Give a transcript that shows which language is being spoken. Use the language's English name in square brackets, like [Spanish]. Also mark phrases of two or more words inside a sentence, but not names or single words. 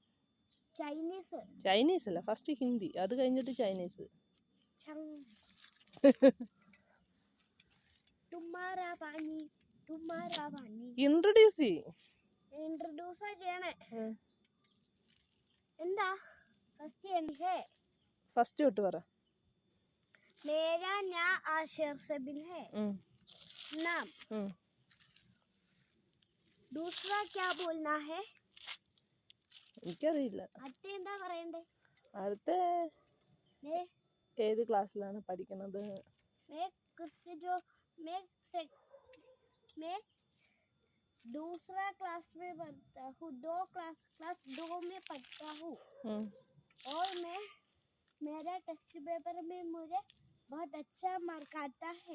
[Malayalam] ചൈനീസ് അല്ല, ഫസ്റ്റ് ഹിന്ദി, അത് കഴിഞ്ഞിട്ട് ചൈനീസ്. ഇൻട്രൊഡ്യൂസ് ചെയ്യണേ. എന്താ ഫസ്റ്റ് ചെയ്യണ്ടേ? ഫസ്റ്റ് തൊട്ട് പറ. [Hindi] मेरा नाम आशर सबिन है. नाम. दूसरा क्या बोलना है? [Malayalam] എനിക്കറിയില്ല. അടുത്ത എന്താ പറയണ്ടേ? അടുത്ത ഏത് ക്ലാസ്സിലാണ് പഠിക്കുന്നത്? [Hindi] मैं दूसरा क्लास में पढ़ता हूँ. क्लास 2 में पढ़ता हूँ. और मेरा [English] test paper [Hindi] में मुझे बहुत अच्छा मार्क आता है.